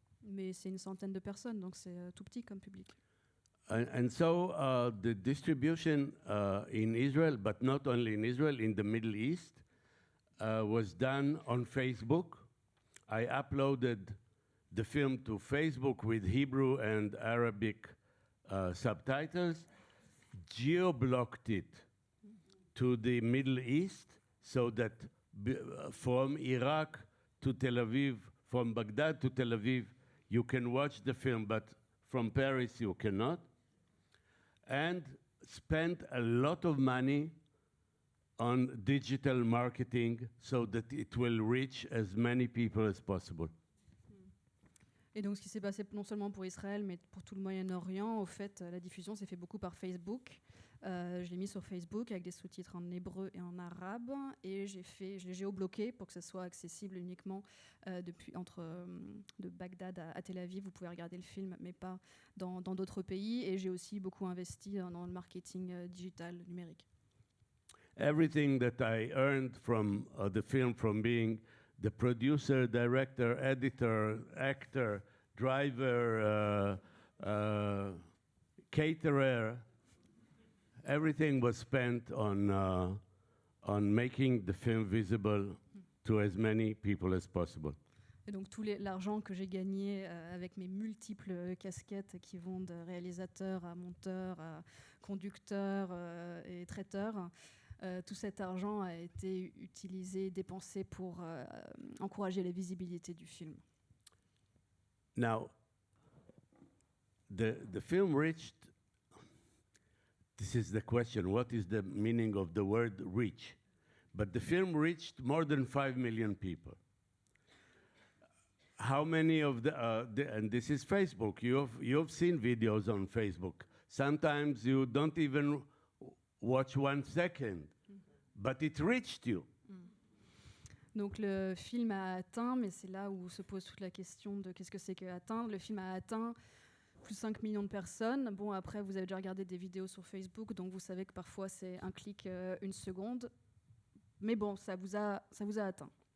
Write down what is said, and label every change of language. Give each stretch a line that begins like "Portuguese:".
French: Mais c'est une centaine de personnes, donc c'est tout petit comme public.
English: And so the distribution in Israel, but not only in Israel, in the Middle East, was done on Facebook. I uploaded the film to Facebook with Hebrew and Arabic subtitles, geo-blocked it to the Middle East, so that from Iraq to Tel Aviv, from Baghdad to Tel Aviv, you can watch the film, but from Paris you cannot. And spend a lot of money on digital marketing so that it will reach as many people as possible.
French: Et donc, ce qui s'est passé non seulement pour Israël, mais pour tout le Moyen-Orient, au fait, la diffusion s'est fait beaucoup par Facebook. Je l'ai mis sur Facebook avec des sous-titres en hébreu et en arabe, et je l'ai géobloqué pour que ce soit accessible uniquement de Bagdad à Tel Aviv. Vous pouvez regarder le film, mais pas dans d'autres pays. Et j'ai aussi beaucoup investi dans le marketing digital numérique.
English: Everything that I earned from the film, from being the producer, director, editor, actor, driver, caterer, everything was spent on making the film visible to as many people as possible.
French: Et donc tout l'argent que j'ai gagné avec mes multiples casquettes qui vont de réalisateur à monteur, à conducteur et traiteur, tout cet argent a été utilisé, dépensé pour encourager la visibilité du film.
English: Now, the film reached, this is the question, what is the meaning of the word reach? But the film reached more than 5 million people. How many of and this is Facebook, you've seen videos on Facebook. Sometimes you don't even watch 1 second, but it reached you.
French: Donc le film a atteint, mais c'est là où se pose toute la question de qu'est-ce que c'est que atteindre. Le film a atteint plus de 5 millions de personnes. Bon, après, vous avez déjà regardé des vidéos sur Facebook, donc vous savez que parfois c'est un clic, 1 seconde. Mais bon, ça vous a atteint.